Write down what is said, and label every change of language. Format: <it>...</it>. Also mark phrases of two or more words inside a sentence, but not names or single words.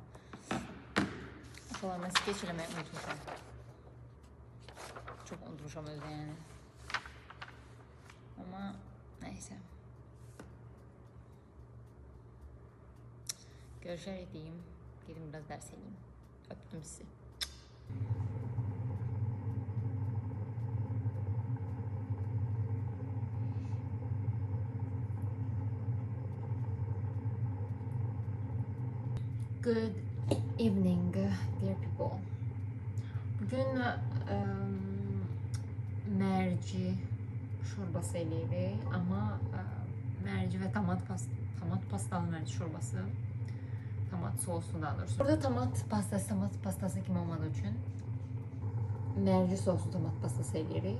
<az>Falan, mən skeç eləməyi unutmuşam. Çox unutmuşam özdə, yəni. Amma nəysə. Görüşərək deyim. Gedim biraz dərs edeyim. Öptüm sizi.</az> <en>Good evening, dear people.</en> <az>Bugün merci şorbası eləyirik, amma merci və tomat pastalı merci şorbası. Tomat soslu daha doğrusu. Burada tomat pastası kimi olmadığı üçün merci soslu tomat pastası eləyirik.</az>